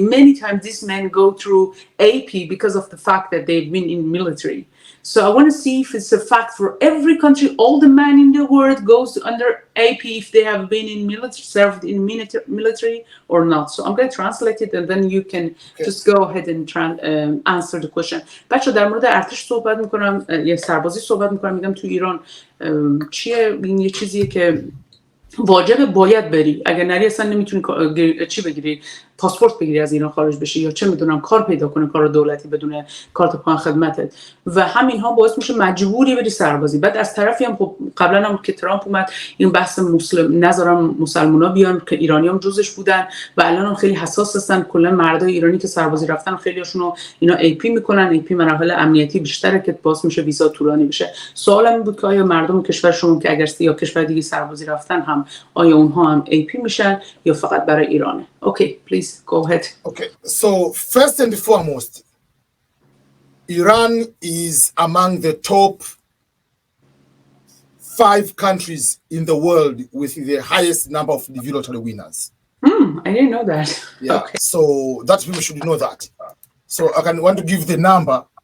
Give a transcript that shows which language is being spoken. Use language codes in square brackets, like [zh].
[en] Many times these men go through AP because of the fact that they've been in military. So I want to see if it's a fact for every country. All the men in the world goes under AP if they have been in military, served in military or not. So I'm going to translate it and then you can just go ahead and answer the question. [fa] بچه در مورد ارتش صحبت میکنم، یا سربازی صحبت میکنم. میگم تو ایران چیه؟ این یه چیزیه که واجبه، باید بری. اگر نری اصلا نمیتونی چی بگیری، پاسپورت بگیری از ایران خارج بشی، یا چه میدونم کار پیدا کنی، کار دولتی بدون کارت پایان خدمتت، و همین ها باعث میشه مجبوری بری سربازی. بعد از طرفی هم خب قبلا هم که ترامپ اومد این بحث نذارم مسلمونا بیان که ایرانیام جزش بودن و الان هم خیلی حساس هستن. کلا مردای ایرانی که سربازی رفتن خیلیاشونو اینا ای پی میکنن. ای پی مراحل امنیتی بیشتره که باعث میشه ویزا طولانی بشه. سوالم این بود که آیا مردم کشور شما که اگر یا کشور دیگه سربازی رفتن هم آیا اونها هم ای پی میشن یا فقط برای ایرانه؟ [en] Okay, please go ahead. Okay, so first and foremost, Iran is among the top 5 countries in the world with the highest number of individual lottery winners. I didn't know that. Yeah, Okay. so that people should know that. So I want to give the number.